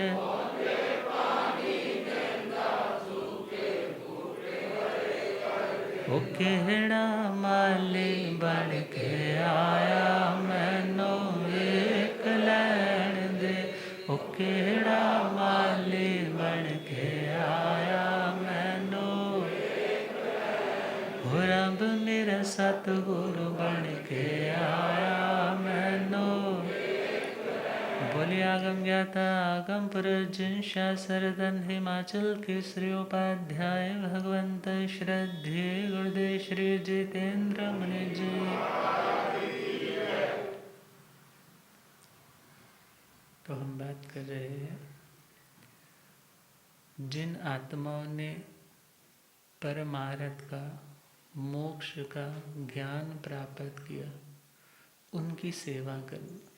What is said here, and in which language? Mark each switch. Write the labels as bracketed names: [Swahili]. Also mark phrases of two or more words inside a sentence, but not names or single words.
[Punjabi] ਓ ਕੇੜਾ ਮਾਲੀ ਬਣ ਕੇ ਆਇਆ ਮੈਨੂੰ ਵੇਖ ਲੈਣ ਦੇ ਓ ਕੇੜਾ ਮਾਲੀ ਬਣ ਕੇ ਆਇਆ ਮੈਨੂੰ ਓ ਰੱਬ ਮੇਰਾ ਸਤਿਗੁਰੂ ਬਣ ਕੇ ਆਇਆ ਮੈਨੂੰ [Hindi] बोलिए आगम ज्ञाता आगम प्रज्ञ शास्त्रधन हिमाचल केसरी उपाध्याय भगवंत श्रद्धे गुरुदेव श्री जितेंद्र मुनि जी। तो हम बात कर रहे हैं जिन आत्माओं ने परमार्थ का मोक्ष का ज्ञान प्राप्त किया उनकी सेवा करना।